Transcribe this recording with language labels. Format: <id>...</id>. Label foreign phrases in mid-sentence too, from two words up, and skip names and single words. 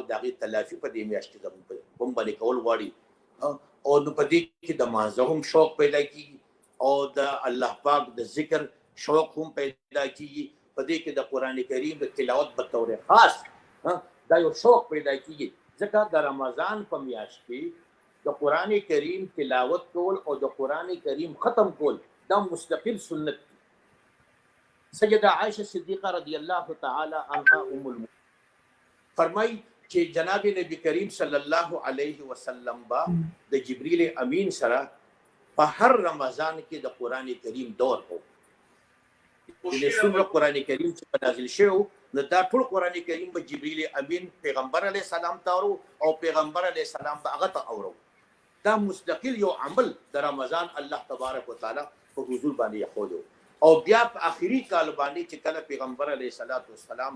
<ps>د هغې تلافي په دې میاشت کې زموږ په باندې کول غواړي او نو په دې کې د مانځه هم شوق پیدا کېږي او د الله پاک د ذکر شوق هم پیدا کېږي په دې کې د قرآن کریم د تلاوت په طور خاص دا یو شوق پیدا کېږي ځکه د رمضان په میاشت کې د قرآن کریم تلاوت کول او د قرآن کریم ختم کول دا مستقل سنت سیدہ عائشہ صدیقہ</ps> <ar>رضی اللہ تعالی عنہا</ar> <ps>ام المؤمنین</ps> <ur>فرمائی کہ جناب</ur> <ps>نبی کریم</ps> <ar>صلی اللہ علیہ وسلم</ar> <ps>با د جبریل امین سره په هر رمضان کې د قرآن کریم دور کو د څومره قرآن کریم چې نازل شوی نو دا ټول قرآن کریم به جبریل امین پیغمبر</ps> <ar>علیه السلام</ar> <ps>ته اورو او پیغمبر علیه السلام به هغه ته اورو دا مستقل یو عمل د رمضان</ps> <ar>الله تبارک وتعالى</ar> <ps>په حضور باندې یخولو او بیا په آخري کال باندې چې کله پیغمبر</ps> <ar>علیه السلام</ar>